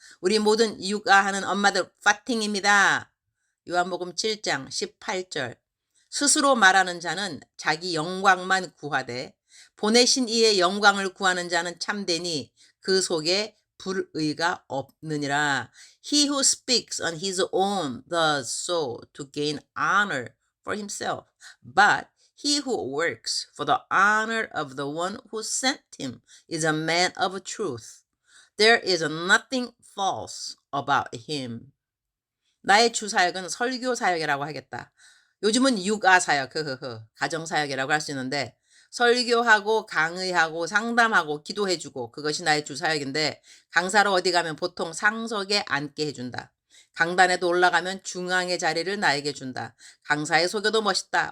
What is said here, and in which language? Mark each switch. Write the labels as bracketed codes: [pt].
[ko] 우리 모든 육아하는 엄마들 파팅입니다. 요한복음 7장 18절 스스로 말하는 자는 자기 영광만 구하되 보내신 이의 영광을 구하는 자는 참되니 그 속에 불의가 없느니라. [en] He who speaks on his own does so to gain honor for himself. But he who works for the honor of the one who sent him is a man of truth. There is nothing false about him. [ko] 나의 주사역은 설교사역이라고 하겠다. 요즘은 육아사역, 가정사역이라고 할 수 있는데 설교하고 강의하고 상담하고 기도해주고 그것이 나의 주사역인데 강사로 어디 가면 보통 상석에 앉게 해준다. 강단에도 올라가면 중앙의 자리를 나에게 준다. 강사의 소개도 멋있다.